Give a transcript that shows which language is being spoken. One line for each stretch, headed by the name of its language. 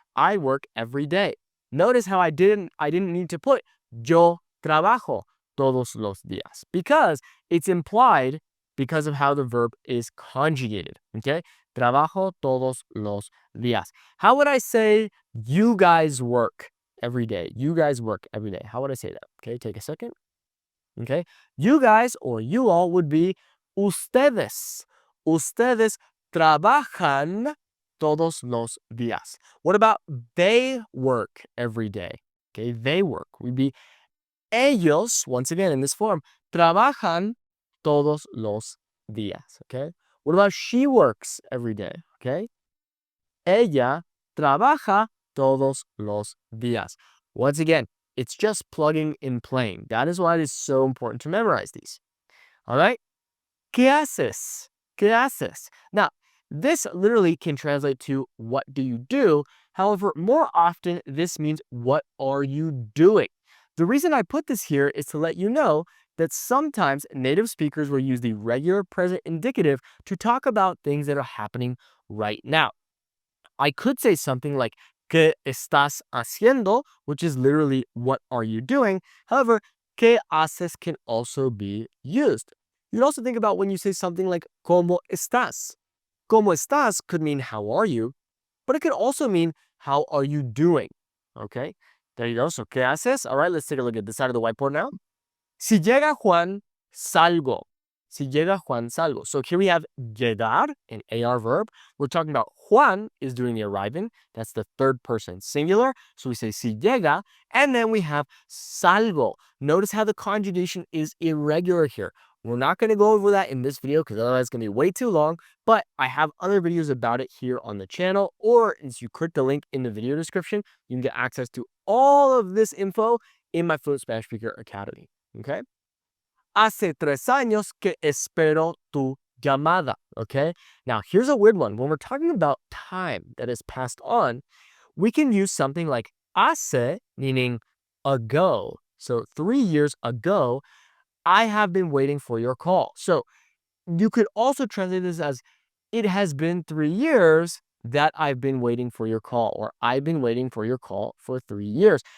English: I work every day. Notice how I didn't need to put
Spanish: yo trabajo todos los días
English: because it's implied because of how the verb is conjugated. Okay?
Spanish: Trabajo todos los días.
English: How would I say you guys work every day? You guys work every day. How would I say that? Okay, take a second. Okay, you guys or you all would be ustedes.
Spanish: Ustedes trabajan todos los días.
English: What about they work every day? Okay, they work. We'd be
Spanish: ellos,
English: once again in this form,
Spanish: trabajan todos los días.
English: Okay, what about she works every day? Okay,
Spanish: ella trabaja todos los días.
English: Once again, it's just plugging and playing. That is why it is so important to memorize these. All right?
Spanish: ¿Qué haces? ¿Qué haces?
English: Now, this literally can translate to what do you do? However, more often, this means what are you doing? The reason I put this here is to let you know that sometimes native speakers will use the regular present indicative to talk about things that are happening right now. I could say something like
Spanish: ¿Qué estás haciendo?
English: Which is literally what are you doing? However,
Spanish: ¿qué haces
English: can also be used. You'd also think about when you say something like
Spanish: ¿Cómo estás? ¿Cómo estás
English: could mean how are you, but it could also mean how are you doing? Okay, there you go. So
Spanish: ¿qué haces?
English: All right, let's take a look at this side of the whiteboard now.
Spanish: Si llega Juan, salgo. Si llega Juan, salgo.
English: So here we have llegar, an AR verb. We're talking about Juan is doing the arriving. That's the third person singular. So we say
Spanish: si llega.
English: And then we have
Spanish: salgo.
English: Notice how the conjugation is irregular here. We're not going to go over that in this video because otherwise it's going to be way too long. But I have other videos about it here on the channel. Or as you click the link in the video description, you can get access to all of this info in my Fluent Spanish Speaker Academy. Okay?
Spanish: Hace 3 años que espero tu llamada.
English: Okay? Now, here's a weird one. When we're talking about time that is passed on, we can use something like hace, meaning ago. So 3 years ago, I have been waiting for your call. So you could also translate this as it has been 3 years that I've been waiting for your call, or I've been waiting for your call for 3 years.